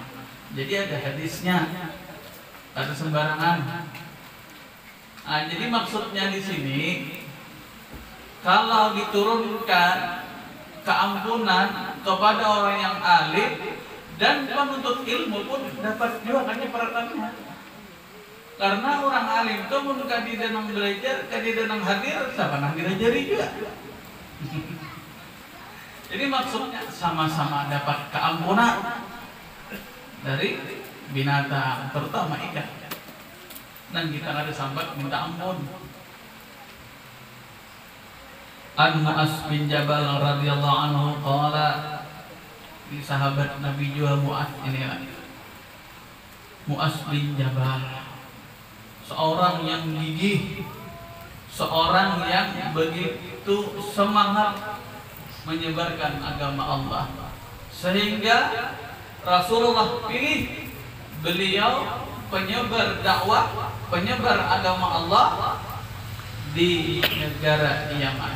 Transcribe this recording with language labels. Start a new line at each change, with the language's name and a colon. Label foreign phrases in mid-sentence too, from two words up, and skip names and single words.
Indonesian: Jadi ada hadisnya, ada sembarangan. Nah, jadi maksudnya di sini kalau diturunkan keampunan kepada orang yang alim dan penuntut ilmu pun dapat juga kan peratannya. Karena orang alim itu mun kadida nang belajar, kadida nang hadir, sama nang dirajari juga. Jadi maksudnya sama-sama dapat keampunan dari binatang, terutama ikan. Dan kita ada sambat minta ampun.
Arabic: An Mu'az bin Jabal radhiyallahu anhu qala,
Indonesian: di sahabat Nabi juga Mu'az ini lagi. Mu'az bin Jabal, seorang yang gigih, seorang yang begitu semangat menyebarkan agama Allah, sehingga Rasulullah pilih beliau penyebar dakwah, penyebar agama Allah di negara Yaman.